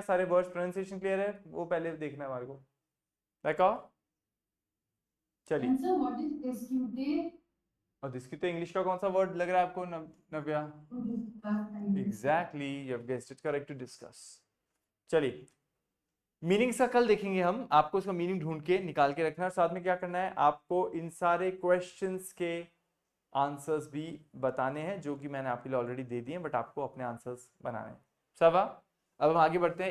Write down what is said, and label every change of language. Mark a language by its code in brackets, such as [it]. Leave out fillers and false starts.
[hi] सारे words pronunciation clear है? वो पहले देखना है हमारे को. देखो? चलिए. [en] And so what is disputed? [hi] और discuter इंग्लिश का कौन सा वर्ड लग रहा है आपको, नव्या? [en] Exactly, you have guessed it correct, to discuss. [hi] चलिए, मीनिंग का कल देखेंगे हम. आपको इसका मीनिंग ढूंढ के निकाल के रखना है. साथ में क्या करना है, आपको इन सारे क्वेश्चंस के आंसर्स भी बताने हैं जो कि मैंने आपके लिए ऑलरेडी दे दिए, बट आपको अपने आंसर्स बनाने हैं. सवा. अब हम आगे बढ़ते हैं.